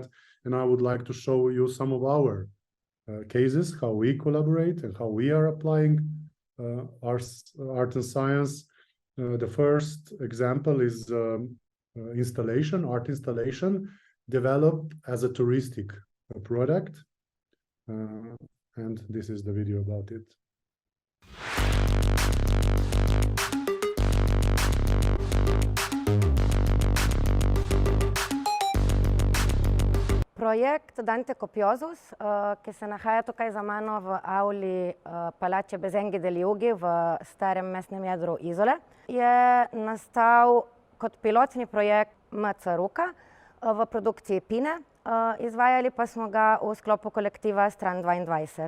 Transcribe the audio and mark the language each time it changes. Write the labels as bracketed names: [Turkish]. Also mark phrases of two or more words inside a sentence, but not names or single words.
[English] And I would like to show you some of our cases, how we collaborate and how we are applying art and science. The first example is art installation, developed as a touristic product. And this is the video about it. [Slovenian] Projekt Dante Copiosus, ki se nahaja tukaj za mano v avli palače Bezengi del Jugi v starem mestnem jedru Izole, je nastal kot pilotni projekt MC-Ruka v produkciji Pine, izvajali pa smo ga v sklopu kolektiva Stran 22.